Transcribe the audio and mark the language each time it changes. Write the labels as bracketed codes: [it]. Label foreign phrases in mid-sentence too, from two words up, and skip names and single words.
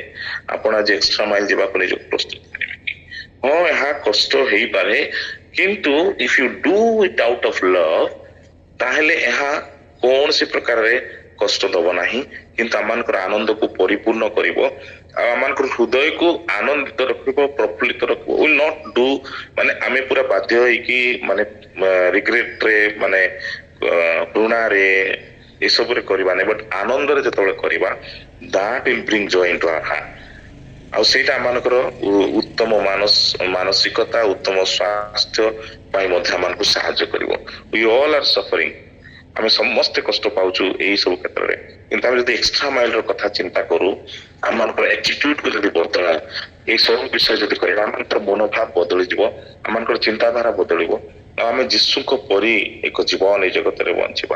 [or] ଆପଣ ଆଜି [en] extra mile [or] ଯିବାକୁ ନିଜକୁ ପ୍ରସ୍ତୁତ କରିବେ କି? ହଁ, ଏହା କଷ୍ଟ ହେଇପାରେ, କିନ୍ତୁ [en] if you do it out of love, [or] ତାହେଲେ ଏହା କୌଣସି ପ୍ରକାରରେ କଷ୍ଟ ଦବ ନାହିଁ, କିନ୍ତୁ ଆମମାନଙ୍କର ଆନନ୍ଦକୁ ପରିପୂର୍ଣ୍ଣ କରିବ, ଆଉ ଆମମାନଙ୍କର ହୃଦୟକୁ ଆନନ୍ଦିତ ରଖିବ, ପ୍ରଫୁଲ୍ଲିତ ରଖିବ। [en] will not do, [or] ମାନେ ଆମେ ପୁରା ବାଧ୍ୟ ହେଇକି ମାନେ ରିଗ୍ରେଟରେ, ମାନେ ଘୃଣାରେ ଏସବୁରେ କରିବା ନାହିଁ, ବଟ୍ ଆନନ୍ଦରେ ଯେତେବେଳେ କରିବା, [en] that will bring joy into our heart। [or] ଆଉ ସେଇଟା ଆମମାନଙ୍କର ଉତ୍ତମ ମାନସିକତା, ଉତ୍ତମ ସ୍ୱାସ୍ଥ୍ୟ ପାଇଁ ମଧ୍ୟ ଆମମାନଙ୍କୁ ସାହାଯ୍ୟ କରିବ। [en] We all are suffering, [or] ଆମେ ସମସ୍ତେ କଷ୍ଟ ପାଉଛୁ ଏଇ ସବୁ କ୍ଷେତ୍ରରେ, କିନ୍ତୁ ଆମେ ଯଦି [en] extra mile [or] କଥା ଚିନ୍ତା କରୁ, ଆମମାନଙ୍କର ଆଟିଟ୍ୟୁଡକୁ ଯଦି ବଦଳା, ଏଇ ସବୁ ବିଷୟ ଯଦି କହିବା, ଆମମାନଙ୍କର ମନୋଭାବ ବଦଳିଯିବ, ଆମମାନଙ୍କର ଚିନ୍ତାଧାରା ବଦଳିବ, ଆମେ ଯୀଶୁଙ୍କ ପରି ଏକ ଜୀବନ ଏଇ ଜଗତରେ ବଞ୍ଚିବା।